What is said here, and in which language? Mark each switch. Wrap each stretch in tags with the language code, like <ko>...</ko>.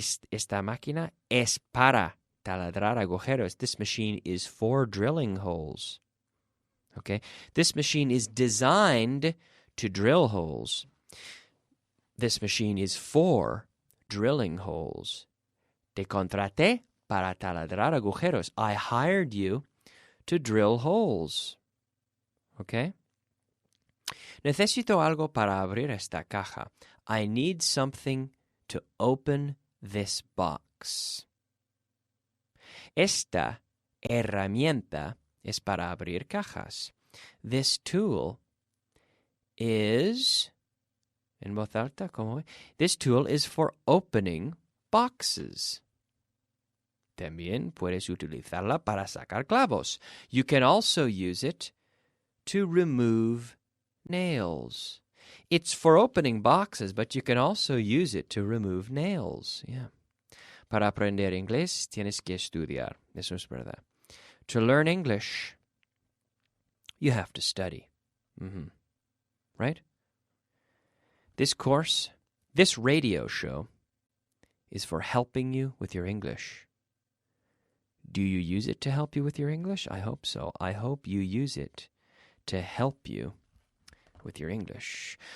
<es>Esta máquina es para taladrar agujeros.</es> <en>This machine is for drilling holes. Okay? This machine is designed to drill holes. This machine is for drilling holes.</en> <es>Te contraté para taladrar agujeros.</es> <en>I hired you to drill holes. Okay?</en> <es>Necesito algo para abrir esta caja.</es> <en>I need something to open this box.</en> <es>Esta herramienta es para abrir cajas.</es> <en>This tool is...</en> <es>En voz alta, ¿cómo?</es> <en>This tool is for opening boxes.</en> <es>También puedes utilizarla para sacar clavos.</es> <en>You can also use it to remove nails. It's for opening boxes, but you can also use it to remove nails. Yeah.</en> <es>Para aprender inglés tienes que estudiar. Eso es verdad.</es> <en>To learn English, you have to study. Right? This course, this radio show, is for helping you with your English. Do you use it to help you with your English? I hope so. I hope you use it to help you with your English.</en>